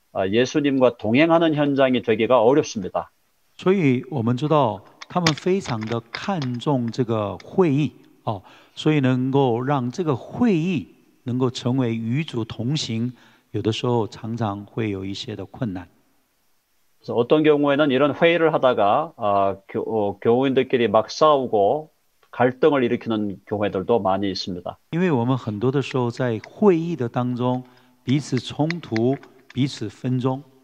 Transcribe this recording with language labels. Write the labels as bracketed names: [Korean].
[Korean] 예수님과 동행하는 현장이 되기가 어렵습니다. [Chinese] 所以我们知道他们非常的看重这个会议哦，所以能够让这个会议能够成为与主同行，有的时候常常会有一些的困难。 [Korean] 그래서 어떤 경우에는 이런 회의를 하다가 교우인들끼리 막 싸우고 갈등을 일으키는 교회들도 많이 있습니다. [Chinese] 因为我们很多的时候在会议的当中彼此冲突、彼此纷争。